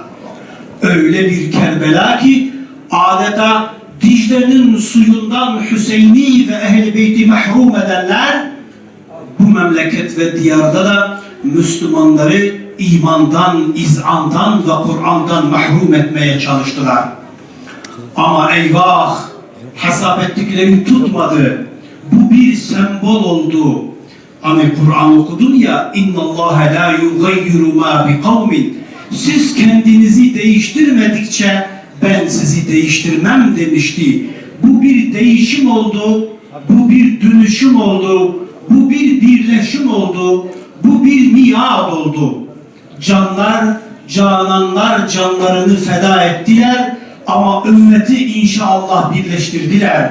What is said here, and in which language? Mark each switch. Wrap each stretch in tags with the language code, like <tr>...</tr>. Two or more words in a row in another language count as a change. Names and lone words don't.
<tr>Öyle bir Kerbela ki adeta Dicle'nin suyundan Hüseyin'i ve Ehl-i Beyt'i mahrum edenler bu memleket ve diyarda da Müslümanları imandan, izandan ve Kur'an'dan mahrum etmeye çalıştılar. Ama eyvah! Hesap ettikleri tutmadı. Bu bir sembol oldu. Hani Kur'an okudun ya</tr> <ar>اِنَّ اللّٰهَ لَا يُغَيِّرُ مَا بِقَوْمٍ</ar> <tr>Siz kendinizi değiştirmedikçe ben sizi değiştirmem demişti. Bu bir değişim oldu, bu bir dönüşüm oldu, bu bir birleşim oldu, bu bir miad oldu. Canlar, cananlar canlarını feda ettiler ama ümmeti inşallah birleştirdiler.</tr>